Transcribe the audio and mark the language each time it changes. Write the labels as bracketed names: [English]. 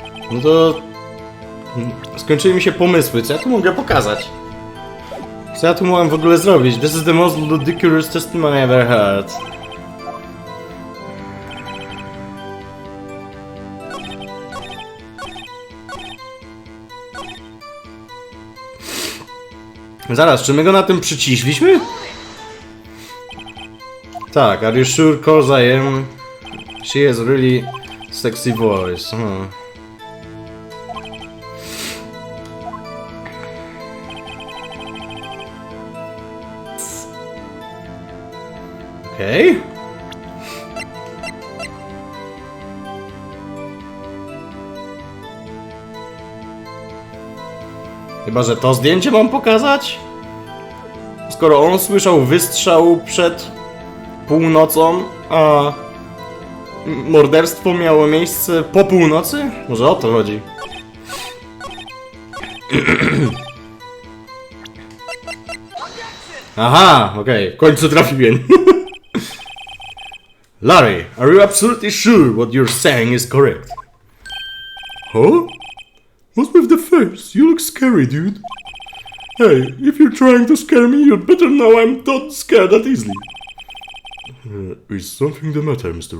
[Polish] No to... Skończyły mi się pomysły, co ja tu mogę pokazać? Co ja tu mogłem w ogóle zrobić? [English] This is the most ludicrous testimony I ever heard. [Polish] Zaraz, czy my go na tym przyciśliśmy? [English] Tak, are you sure, cause I am? She has really sexy voice. [Polish] Okej. Chyba że to zdjęcie mam pokazać? Skoro on słyszał wystrzał przed północą, a morderstwo miało miejsce po północy? Może o to chodzi? Aha, okej, w końcu trafiłem. [English] Larry, are you absolutely sure what you're saying is correct? Huh? What's with the face? You look scary, dude. Hey, if you're trying to scare me, you'd better know I'm not scared that easily. Is something the matter, Mr.